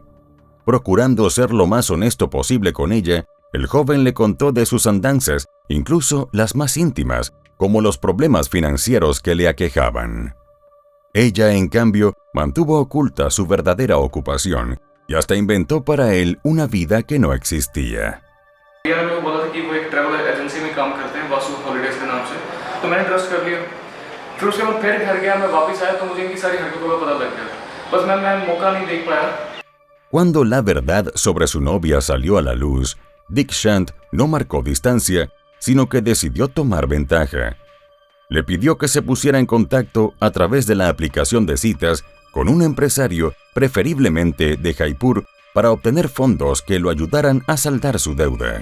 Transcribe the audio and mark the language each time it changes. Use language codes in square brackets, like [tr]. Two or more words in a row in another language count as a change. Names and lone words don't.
[es] Procurando ser lo más honesto posible con ella, el joven le contó de sus andanzas, incluso las más íntimas, como los problemas financieros que le aquejaban. Ella, en cambio, mantuvo oculta su verdadera ocupación y hasta inventó para él una vida que no existía. [hi] मैंने बोला था कि वो एक ट्रैवल काम करते हैं वासु हॉलीडेज के नाम से, तो मैंने ट्रस्ट कर लिया। फिर उसके बाद फिर घर गया, मैं वापस आया तो मुझे इनकी सारी हरकतों का पता लग गया। बस मैं मौका नहीं देख पाया। [es] Cuando la verdad sobre su novia salió a la luz, Dikshant no marcó distancia, sino que decidió tomar ventaja. Le pidió que se pusiera en contacto a través de la aplicación de citas con un empresario, preferiblemente de Jaipur, para obtener fondos que lo ayudaran a saldar su deuda.